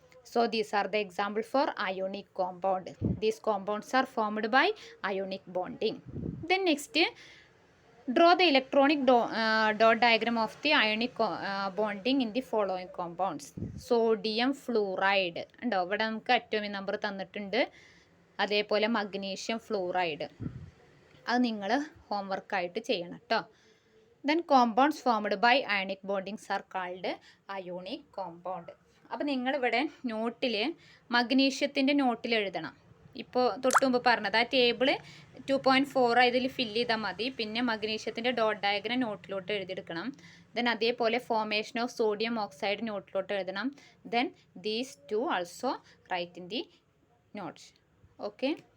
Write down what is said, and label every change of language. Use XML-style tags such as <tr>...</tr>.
<en>So these are the example for ionic compound. These compounds are formed by ionic bonding. Then next, draw the electronic dot diagram of the ionic bonding in the following compounds. Sodium fluoride.</en> <ml>ഉണ്ടോ? ഇവിടെ നമുക്ക് atomic number തന്നിട്ടുണ്ട്. അതേപോലെ magnesium fluoride. അത് നിങ്ങൾ ഹോംവർക്കായിട്ട് ചെയ്യണം കേട്ടോ.</ml> <en>Then compounds formed by ionic bondings are called ionic compound.</en> <ml>അപ്പോൾ നിങ്ങളിവിടെ നോട്ടിൽ മഗ്നീഷ്യത്തിൻ്റെ നോട്ടിൽ എഴുതണം. ഇപ്പോൾ തൊട്ട് മുമ്പ് പറഞ്ഞത് ആ ടേബിൾ 2.4 ഇതിൽ ഫില്ല് ചെയ്താൽ മതി. പിന്നെ മഗ്നീഷ്യത്തിൻ്റെ ഡോട്ട് ഡയഗ്രം നോട്ടിലോട്ട് എഴുതിയെടുക്കണം. ദെൻ അതേപോലെ</ml> <en>formation of sodium oxide</en> <ml>നോട്ടിലോട്ട് എഴുതണം.</ml> <en>Then these 2 also write in the notes. Okay.</en>